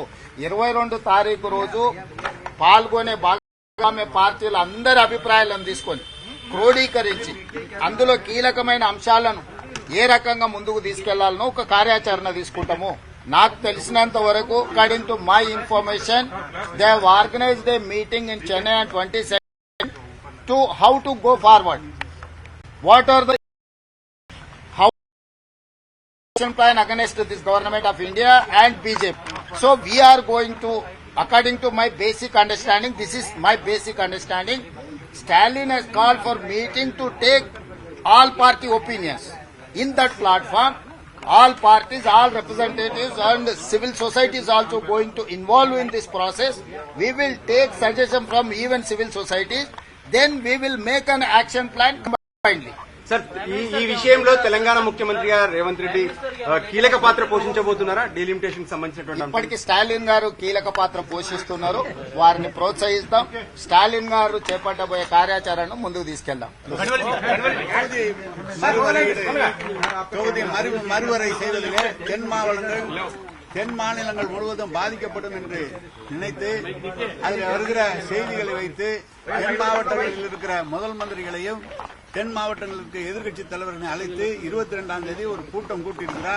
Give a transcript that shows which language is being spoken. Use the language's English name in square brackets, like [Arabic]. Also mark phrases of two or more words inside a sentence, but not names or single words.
[Telugu] 22 తారీఖు రోజు పాల్గొనే భాగస్వామ్య పార్టీల అందరి అభిప్రాయాలను తీసుకొని క్రోడీకరించి అందులో కీలకమైన అంశాలను ఏ రకంగా ముందుకు తీసుకెళ్లాలనో ఒక కార్యాచరణ తీసుకుంటాము. నాకు తెలిసినంత వరకు, [English] according to my information, they have organised a meeting in Chennai on 22nd to how to go forward. What are the action plan against this government of India and BJP? So we are going to, according to my basic understanding, this is my basic understanding, Stalin has called for meeting to take all party opinions. In that platform, all parties, all representatives and civil society is also going to involve in this process. We will take suggestion from even civil societies. Then we will make an action plan combinedly. [Telugu] సార్ ఈ విషయంలో తెలంగాణ ముఖ్యమంత్రి గారు రేవంత్ రెడ్డి కీలక పాత్ర పోషించబోతున్నారా? డీలిమిటేషన్ సంబంధించినటువంటి ఇప్పటికి స్టాలిన్ గారు కీలక పాత్ర పోషిస్తున్నారు. వారిని ప్రోత్సహిస్తాం. స్టాలిన్ గారు చేపట్టబోయే కార్యాచరణను ముందుకు తీసుకెళ్దాం. [Tamil] தொகுதி மறுவரை செய்வதிலே தென் மாநிலங்கள் முழுவதும் பாதிக்கப்படும் என்று நினைத்து அதில் வருகிற செய்திகளை வைத்து தென் மாவட்டங்களில் இருக்கிற முதல் மந்திரிகளையும் தென் மாவட்டங்களுக்கு எதிர்க்கட்சி தலைவர்களை அழைத்து 22ஆம் தேதி ஒரு கூட்டம் கூட்டியிருக்கிறார்.